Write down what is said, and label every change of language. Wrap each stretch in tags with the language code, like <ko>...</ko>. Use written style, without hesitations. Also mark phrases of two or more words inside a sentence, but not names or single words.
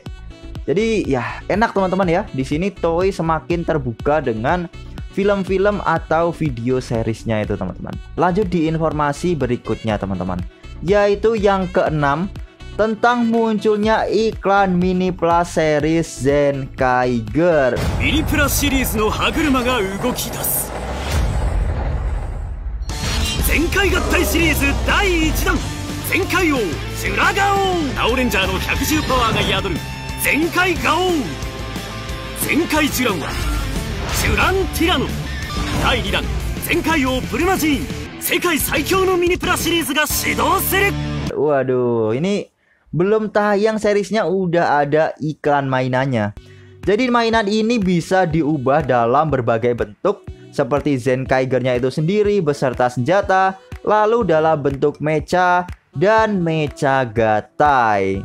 <id>Jadi ya enak teman-teman ya. Di sini Toei semakin terbuka dengan film-film atau video seriesnya itu teman-teman. Lanjut di informasi berikutnya teman-teman, yaitu yang keenam tentang munculnya iklan Mini Plus series Zen Kaiger.</id> <ja>Mini Plus series の歯車が動き出す。全開合体シリーズ第1弾、全開王シュラガオン。ガオレンジャーの110パワーが宿る全開ガオン。全開ジュランはジュランティラノ。第2弾全開王プルマジーン。世界最強のミニプラシリーズが始動する。</ja> <id>Waduh, ini belum tayang seriesnya udah ada iklan mainannya. Jadi mainan ini bisa diubah dalam berbagai bentuk, seperti Zen Kaigernya itu sendiri beserta senjata, lalu dalam bentuk mecha dan mecha gatai.</id>